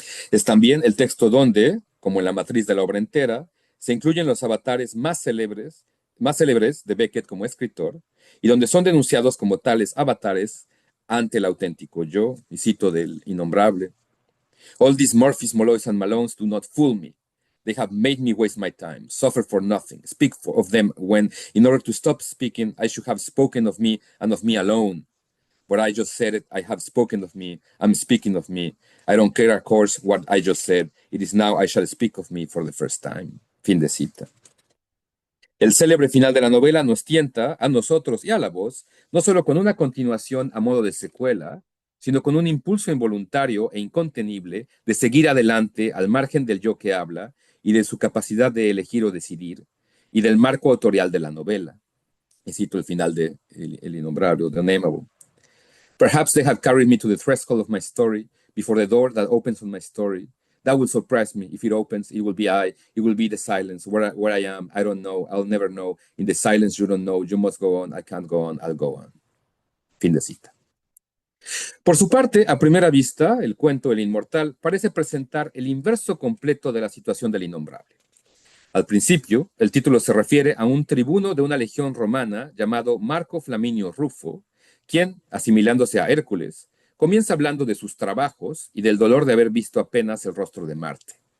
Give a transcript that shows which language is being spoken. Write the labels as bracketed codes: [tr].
[es] Es también el texto donde, como en la matriz de la obra entera, se incluyen los avatares más célebres de Beckett como escritor, y donde son denunciados como tales avatares ante el auténtico yo, y cito del Innombrable. [en] All these Murphys, Molloys, and Malones do not fool me. They have made me waste my time, suffer for nothing, of them when, in order to stop speaking, I should have spoken of me and of me alone. What I just said it, I have spoken of me, I'm speaking of me. I don't care, of course, what I just said. It is now I shall speak of me for the first time. [es] Fin de cita. El célebre final de la novela nos tienta, a nosotros y a la voz, no solo con una continuación a modo de secuela, sino con un impulso involuntario e incontenible de seguir adelante al margen del yo que habla y de su capacidad de elegir o decidir, y del marco autorial de la novela. Y cito el final de El Innombrable, The Unnameable. [en] Perhaps they have carried me to the threshold of my story, before the door that opens on my story. That will surprise me. If it opens, it will be I. It will be the silence. Where I am, I don't know. I'll never know. In the silence, you don't know. You must go on. I can't go on. I'll go on. [es] Fin de cita. Por su parte, a primera vista, el cuento El Inmortal parece presentar el inverso completo de la situación del Innombrable. Al principio, el título se refiere a un tribuno de una legión romana llamado Marco Flaminio Rufo, quien, asimilándose a Hércules, comienza hablando de sus trabajos y del dolor de haber visto apenas el rostro de Marte.